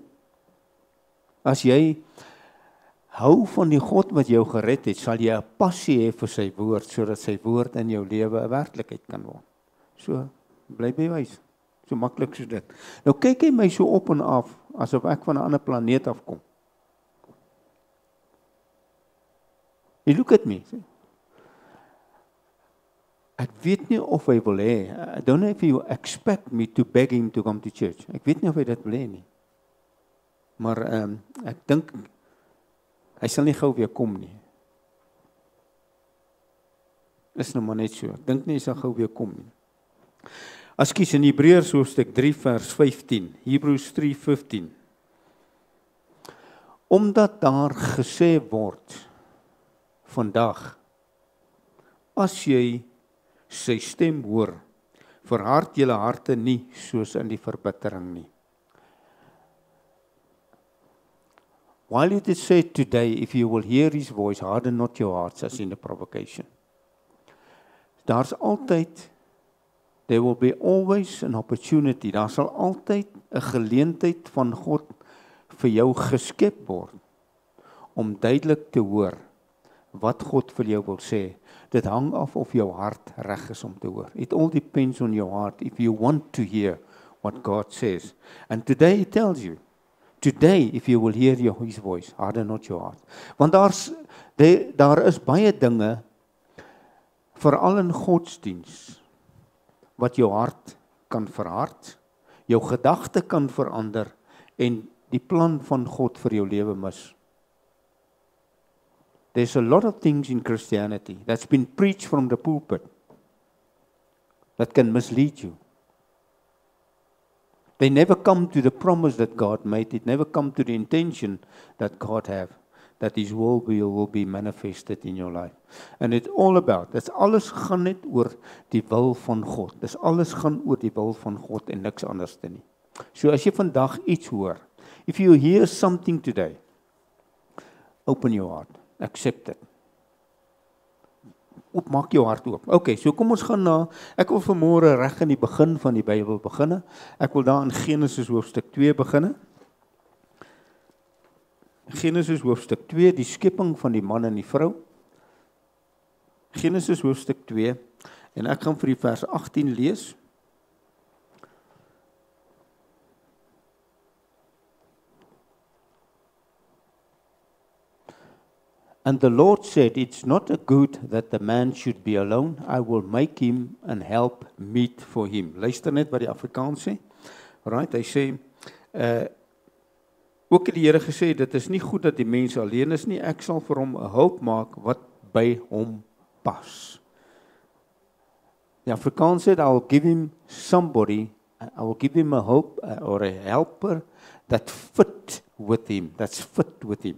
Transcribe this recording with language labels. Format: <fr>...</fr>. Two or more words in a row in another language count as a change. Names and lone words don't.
<af>As jy hou van die God wat jou gered het, sal jy 'n passie hê vir sy woord, sodat sy woord in jou lewe 'n werklikheid kan word. So, bly by wys. So maklik so dit. Nou kyk hy my so op en af, asof ek van 'n ander planeet afkom.</af> <en>He look at me.</en> <af>Ek weet nie of hy wil hê.</af> <en>I don't know if you expect me to beg him to come to church.</en> <af>Ek weet nie of hy dit wil hê nie. Maar ek dink hy sal nie gou weer kom nie. Is nou maar net so. Ek dink nie hy sal gou weer kom nie. Ekskuus, in Hebreërs hoofstuk 3 vers 15, Hebrews 3:15. Omdat daar gesê word vandag, as jy sy stem hoor, verhard julle harte nie soos in die verbittering nie.</af> <en>While it is said today, if you will hear his voice, harden not your hearts as in the provocation.</en> <af>Daar's altyd,</af> <en>there will be always an opportunity,</en> <af>daar sal altyd 'n geleentheid van God vir jou geskep word, om duidelik te hoor wat God vir jou wil sê. Dit hang af of jou hart reg is om te hoor.</af> <en>It all depends on your heart, if you want to hear what God says. And today he tells you, today if you will hear his voice, harden not your heart. Want daar is baie dinge, veral in godsdiens, wat jou hart kan verhard, jou gedagte kan verander, en die plan van God vir jou lewe mis. There's a lot of things in Christianity that's been preached from the pulpit that can mislead you. They never come to the promise that God made. It never come to the intention that God have, that his will be manifested in your life. And it's all about,</en> <af>dis alles gaan net oor die wil van God. Dis alles gaan oor die wil van God en niks anders nie. So as jy vandag iets hoor,</af> <en>if you hear something today, open your heart. Accept it. Maak jou hart oop.</en> <af>Okay, so kom ons gaan na, ek wil vanmôre reg in die begin van die Bybel beginne. Ek wil daar in Genesis hoofstuk 2 beginne. Genesis hoofstuk 2, die skepping van die man en die vrou. Genesis hoofstuk 2, en ek gaan vir die vers 18 lees.</af> <en>And the Lord said, it's not a good that the man should be alone. I will make him and help meet for him.</en> <af>Luister net wat die Afrikaans sê. Right, hy sê, ook het die Here gesê, dit is nie goed dat die mens alleen is nie, ek sal vir hom 'n hulp maak wat by hom pas. Die Afrikaans sê,</af> <en>I will give him somebody, I will give him a hope or a helper that fit with him, that's fit with him.</en>